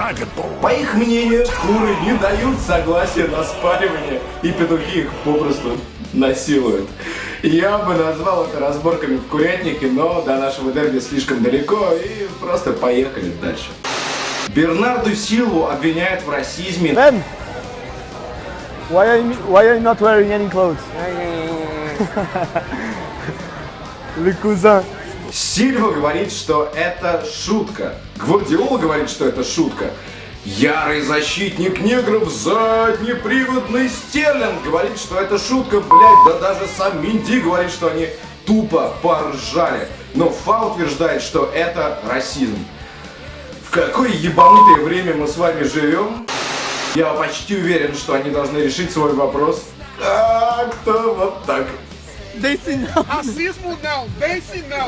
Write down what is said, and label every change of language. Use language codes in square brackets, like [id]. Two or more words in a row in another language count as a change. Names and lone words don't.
[ru] По их мнению, куры не дают согласия на спаривание, и петухи их попросту насилуют. Я бы назвал это разборками в курятнике, но до нашего дерби слишком далеко, и просто поехали дальше. Бернарду Силву обвиняют в расизме. [en] Why are you not wearing any clothes? [fr] Le cousin. [ru] Сильва говорит, что это шутка. Гвардиола говорит, что это шутка. Ярый защитник негров, заднеприводный Стерлинг говорит, что это шутка, блядь. Да даже сам Минди говорит, что они тупо поржали. Но Фа утверждает, что это расизм. В какое ебанутое время мы с вами живем? Я почти уверен, что они должны решить свой вопрос. Как-то вот так. [pt] Racismo não, vence não.